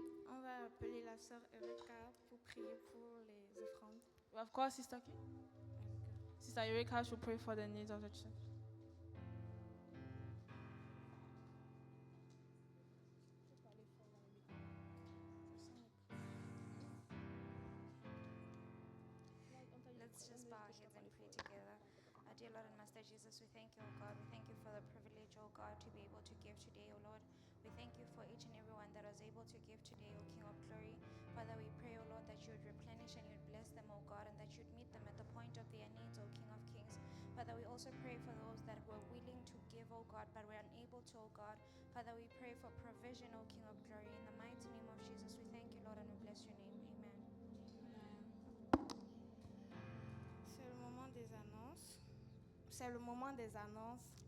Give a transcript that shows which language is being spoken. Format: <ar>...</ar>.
<fr>On va appeler la sœur Erika pour prier pour les offrandes.</fr> <en>Of course, Sister Kim. Sister Eureka should pray for the needs of the church. Let's just bow our heads and pray together. Dear Lord and Master Jesus, we thank you, O God. We thank you for the privilege, O God, to be able to give today, O Lord. We thank you for each and every one that was able to give today, O King of Glory. Father, we pray, O Lord, that you would replenish and you'd bless them, O God, and that you'd meet them at the point of their needs, O King of Kings. Father, we also pray for those that were willing to give, O God, but were unable to, O God. Father, we pray for provision, O King of Glory. In the mighty name of Jesus, we thank you, Lord, and we bless your name. Amen.</en> <fr>C'est le moment des annonces. C'est le moment des annonces.</fr>